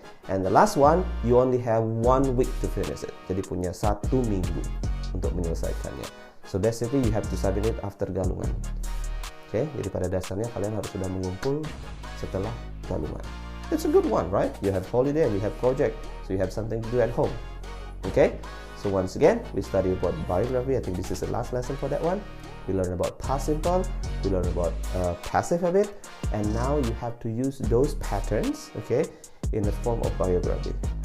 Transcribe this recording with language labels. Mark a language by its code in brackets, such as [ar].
[en] And the last one, you only have 1 week to finish it. [id] Jadi punya 1 minggu untuk menyelesaikannya. [en] So basically you have to submit it after galungan. [id] Jadi pada dasarnya kalian harus sudah mengumpul setelah galungan. [en] It's a good one, right? You have holiday and you have project, so you have something to do at home. So once again, we study about biography. I think this is the last lesson for that one. We learn about past simple, we learn about passive habit, and now you have to use those patterns, in the form of biography.